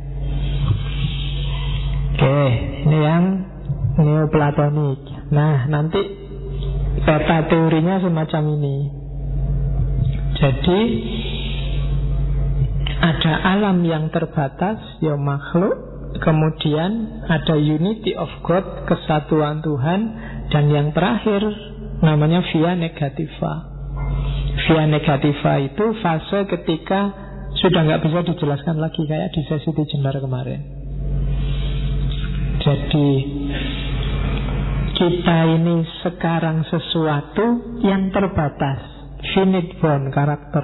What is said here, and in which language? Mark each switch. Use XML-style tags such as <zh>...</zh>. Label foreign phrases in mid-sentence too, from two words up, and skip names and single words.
<id>Oke, ini yang Neoplatonik. Nah, nanti peta teorinya semacam ini. Jadi ada alam yang terbatas, ya makhluk. Kemudian ada</id> <en>unity of God,</en> <id>kesatuan Tuhan. Dan yang terakhir namanya</id> <la>via negativa. Via negativa</la> <id>itu fase ketika sudah nggak bisa dijelaskan lagi, kayak di sesi Tigender kemarin. Jadi kita ini sekarang sesuatu yang terbatas,</id> <en>finite bound</en> <id>karakter.</id>